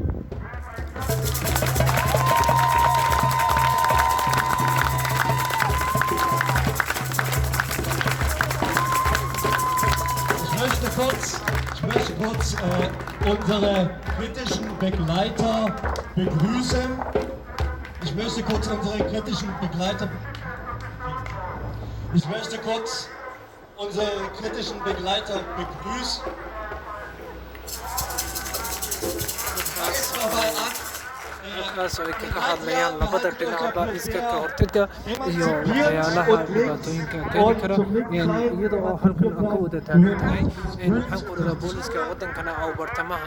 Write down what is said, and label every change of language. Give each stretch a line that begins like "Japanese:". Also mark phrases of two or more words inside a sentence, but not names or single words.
German: Ich möchte kurz unsere kritischen Begleiter begrüßen. Ich möchte kurz unsere kritischen Begleiter begrüßen.
Somali: halkaas oo ay kaga hadlayaan labada dhinacba iska ka hortagga iyo waxyaalaha dhibaatooyinka keeni kara iyada oo halkan ka wada taagan tahay maxaan ku dhadaa booliska wadankana oo bartamaha